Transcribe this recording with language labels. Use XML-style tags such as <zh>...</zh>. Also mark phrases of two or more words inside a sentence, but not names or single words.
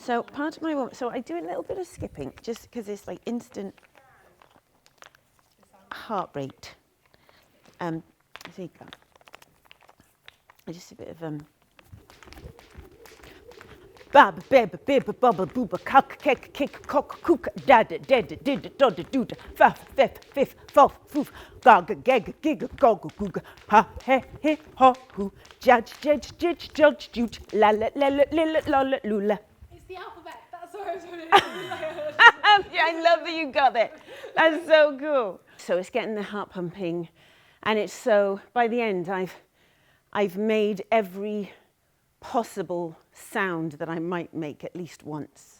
<en>So part of my work, so I do a little bit of skipping, just because it's like instant heart rate. There you go. Just a bit of Bab, beb, bib, bubba, booba, cock, kick, kick, cock, cook, dad, dead, did, dod, dood, faff, fif, fif, fof, foof, gog, geg, gig, gog, goog, ha, he, ho, hoo, judge, judge, jute, la, la, la, la, la, la, la, lula. It's the alphabet. That's what I was wondering. I love that you got it. That's so cool. So it's getting the heart pumping, and it's so, by the end, I've made every possible sound that I might make at least once.</en>